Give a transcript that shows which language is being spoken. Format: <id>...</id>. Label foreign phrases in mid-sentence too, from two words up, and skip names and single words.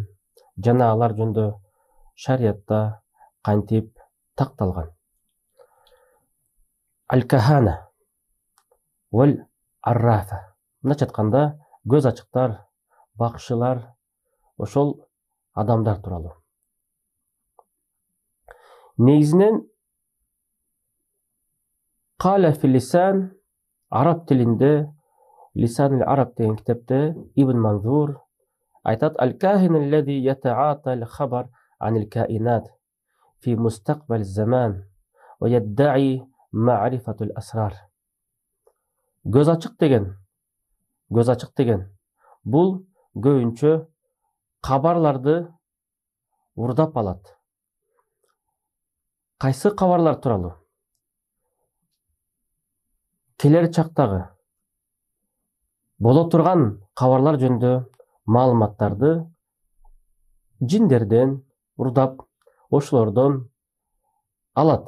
<ky>Жана алар жөнүндө шариятта кантип такталган?</ky> <ar>الكهانة والعرافة.</ar> <ky>Мындайча айтканда, көз ачыктар, бакчылар, ошол адамдар тууралуу.</ky> <ar>Негизинен قال في اللسان,</ar> <ky>араб тилинде, Лисан араб деген китепте Ибн Манзур айтат:</ky> <ar>الكاهن الذي يتعاطى الخبر عن الكائنات في مستقبل الزمان ويدعي معرفة الأسرار.</ar> <ky>Көз ачык деген бул көбүнчө кабарларды урдап алат. Кайсы кабарлар тууралуу? Келер чактагы боло турган кабарлар жөнүндө маалыматтарды жиндерден урдап, ошолордон алат.</ky>